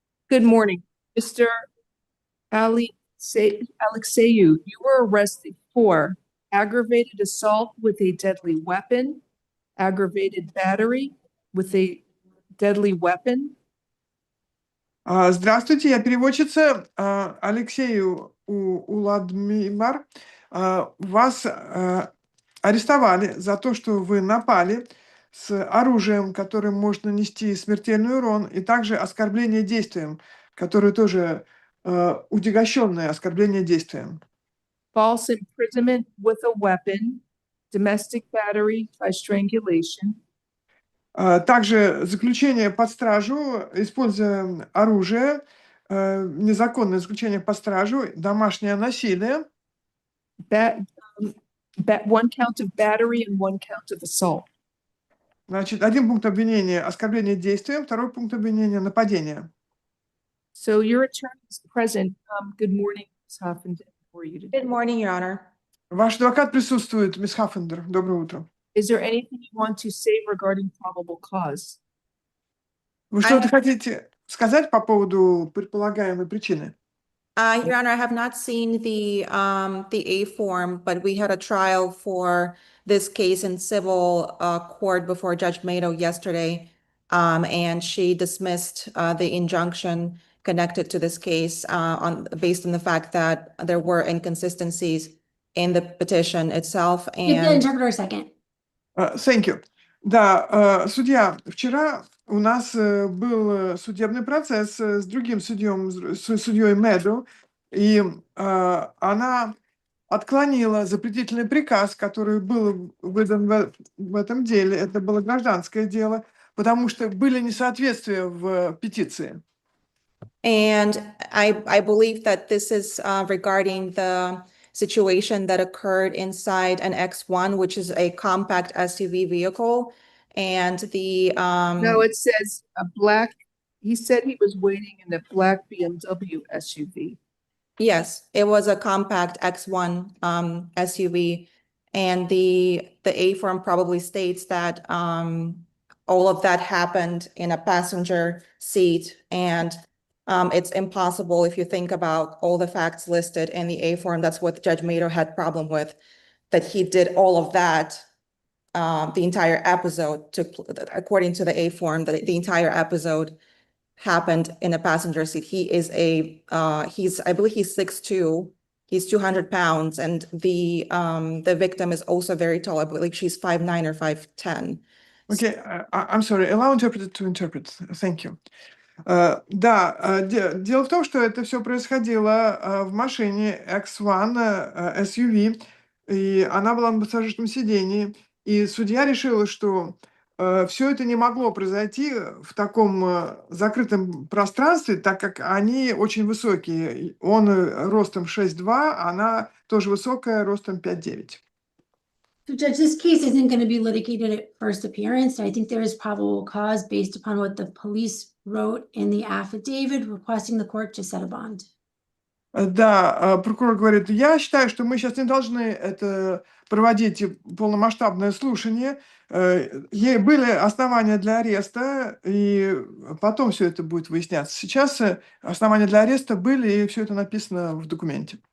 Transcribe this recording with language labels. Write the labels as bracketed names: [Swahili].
[English] Good morning, Mr. Alexeyu. You were arrested for aggravated assault with a deadly weapon, aggravated battery with a deadly weapon. [Russian] Здравствуйте, я переводчица Алексею Уладмимар. Вас арестовали за то, что вы напали с оружием, которым можно нанести смертельный урон, и также оскорбление действием, которое тоже утягощенное оскорбление действием. [English] False imprisonment with a weapon, domestic battery by strangulation. [Russian] Также заключение под стражу, используя оружие, незаконное заключение под стражу, домашнее насилие. [English] One count of battery and one count of assault. [Russian] Значит, один пункт обвинения – оскорбление действием, второй пункт обвинения – нападение. [English] So your attorney is present. Good morning, Ms. Huffington. How are you today? Good morning, Your Honor. [Russian] Ваш адвокат присутствует, мисс Хаффендер. Доброе утро. [English] Is there anything you want to say regarding probable cause? [Russian] Вы что-то хотите сказать по поводу предполагаемой причины? [English] Your Honor, I have not seen the A form, but we had a trial for this case in civil court before Judge Mato yesterday. And she dismissed the injunction connected to this case based on the fact that there were inconsistencies in the petition itself. Give the And interpreter a second. Thank you. [Russian] Да, судья, вчера у нас был судебный процесс с другим судьем, с судьей Меду, и она отклонила запретительный приказ, который был выдан в этом деле. Это было гражданское дело, потому что были несоответствия в петиции. [English] And I believe that this is regarding the situation that occurred inside an X1, which is a compact SUV vehicle. And the No, it says a black, he said he was waiting in a black BMW SUV. yes, it was a compact X1 SUV. And the A form probably states that all of that happened in a passenger seat. And it's impossible if you think about all the facts listed in the A form. That's what Judge Mato had problem with, that he did all of that. The entire episode took, according to the A form, the entire episode happened in a passenger seat. He is I believe he's 6'2". He's 200 pounds, and the victim is also very tall. I believe she's 5'9" or 5'10". Okay, I'm sorry, allow interpreter to interpret. Thank you. [Russian] Да, дело в том, что это все происходило в машине X1 SUV, и она была на пассажирском сидении, и судья решила, что все это не могло произойти в таком закрытом пространстве, так как они очень высокие. Он ростом 6'2", она тоже высокая, ростом 5'9". [English] So Judge, this case isn't going to be litigated at first appearance. I think there is probable cause based upon what the police wrote in the affidavit requesting the court to set a bond. [Russian] Да, прокурор говорит, я считаю, что мы сейчас не должны это проводить полномасштабное слушание. Были основания для ареста, и потом все это будет выясняться. Сейчас основания для ареста были, и все это написано в документе.